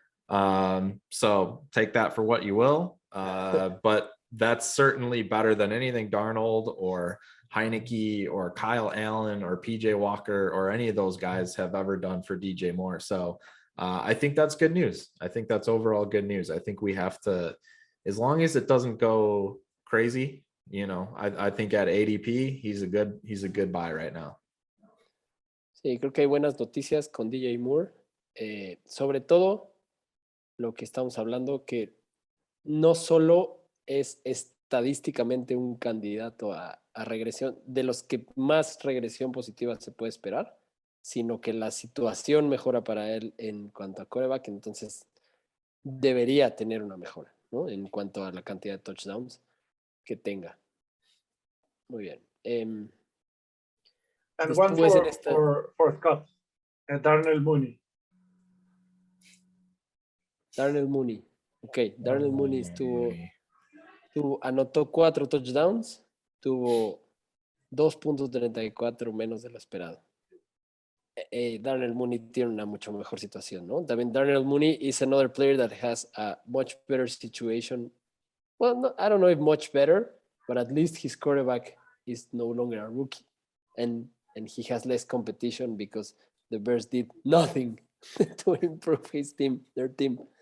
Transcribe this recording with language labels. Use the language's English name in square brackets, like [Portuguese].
[English] So take that for what you will. But that's certainly better than anything Darnold or Heineke or Kyle Allen or PJ Walker or any of those guys have ever done for DJ Moore. So I think that's good news. I think that's overall good news. I think we have to, as long as it doesn't go crazy, I think at ADP, he's a good buy right now. [Spanish] Sí, creo que hay buenas noticias con DJ Moore. Sobre todo lo que estamos hablando, que no solo es estadísticamente un candidato a regresión, de los que más regresión positiva se puede esperar, sino que la situación mejora para él en cuanto a quarterback, entonces debería tener una mejora, ¿no? En cuanto a la cantidad de touchdowns que tenga. Muy bien. [English] And one for Scott, Darnell Mooney. Darnell Mooney. [Spanish] Ok, Darnell Mooney anotó 4 touchdowns, tuvo 2.34 menos de lo esperado. Darnell Mooney tiene una mucho mejor situación, ¿no? También [English] Darnell Mooney is another player that has a much better situation. Well, no, I don't know if much better, but at least his quarterback is no longer a rookie, and he has less competition because the Bears did nothing to improve their team.